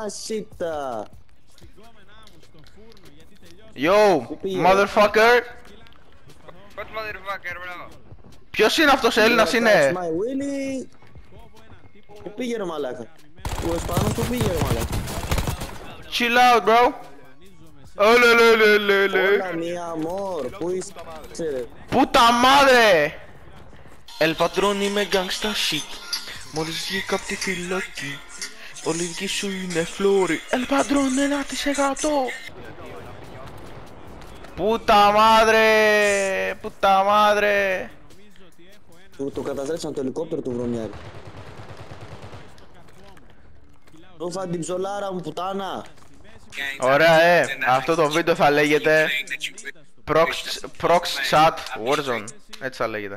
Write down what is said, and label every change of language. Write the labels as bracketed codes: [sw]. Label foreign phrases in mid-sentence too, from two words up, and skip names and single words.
[es] mamacita, oh mamacita. [en] Yo, motherfucker! What motherfucker, bro? [el] Ποιος είναι αυτός, Έλληνας είναι? [en] My Willy. [el] Πού πήγε ρε μαλάκα? Ο Ισπανός που πήγε ρε μαλάκα? [en] Chill out, bro. [es] Hola mi amor, [el] πού είσαι ρε? [es] Puta madre! El patrón είμαι [en] gangsta shit. [el] Μόλις βγήκα απ' τη φυλακή. Όλη δική σου είναι φλόρι. [es] El patrón 1%. Puta madre! Puta madre! [el] Το καταστρέψαν το ελικόπτερο του βρωμιάρη. Ρούφα την ψολάρα μου πουτάνα. Ωραία, αυτό το βίντεο θα λέγεται Prox Chat Warzone. Έτσι θα λέγεται.